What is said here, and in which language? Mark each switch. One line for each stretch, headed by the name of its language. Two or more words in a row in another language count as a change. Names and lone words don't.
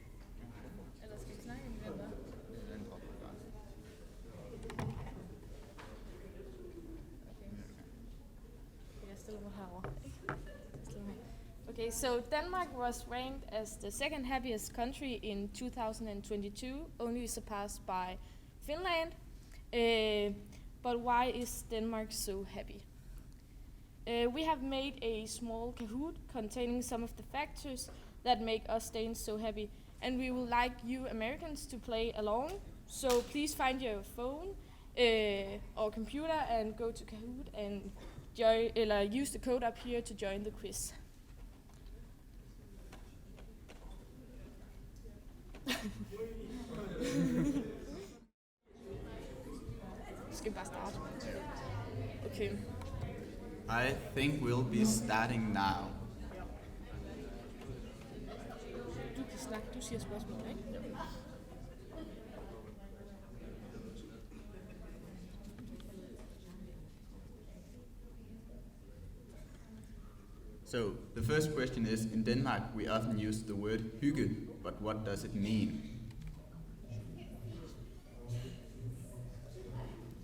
Danish: Eller skal vi snakke med den der? Okay. Jeg stiller mig herovre.
English: Okay, so Denmark was ranked as the second happiest country in 2022, only surpassed by Finland. But why is Denmark so happy? We have made a small Kahoot containing some of the factors that make us Danes so happy, and we would like you Americans to play along. So please find your phone or computer and go to Kahoot and use the code up here to join the quiz.
Danish: Skal vi bare starte? Okay.
English: I think we'll be starting now.
Danish: Du kan snakke, du siger spørgsmål, ikke?
English: So, the first question is, in Denmark we often use the word hygge, but what does it mean?